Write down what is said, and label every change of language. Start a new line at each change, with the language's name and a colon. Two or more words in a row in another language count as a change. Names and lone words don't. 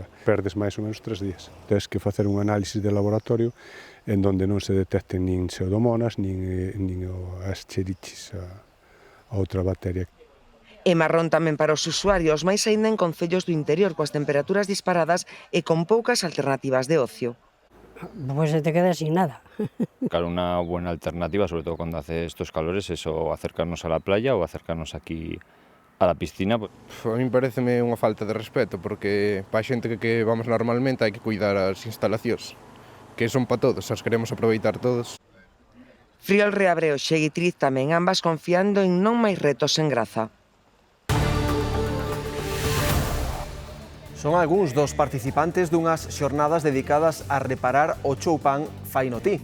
Galician: Perdes máis ou menos 3 días. Tens que facer un análisis de laboratorio
Spanish: en donde
Galician: non se detecten nin pseudomonas, nin as Escherichia, a outra bacteria. E marrón tamén para os usuarios, máis aínda en concellos do interior, coas temperaturas disparadas e con poucas alternativas de ocio.
Spanish: Pues te quedas sin nada. Claro, una buena alternativa, sobre todo cuando hace estos calores, es o acercarnos a la playa o acercarnos aquí a la piscina. A mí
Galician: pareceme unha falta de respeto, porque para a xente que vamos normalmente hai que cuidar as instalacións, que son para todos, as queremos aproveitar todos. Friol reabre o Xeguitriz tamén, ambas confiando en non máis retos en Graza. Son algúns dos participantes dunhas xornadas dedicadas a reparar o choupán Fainotí.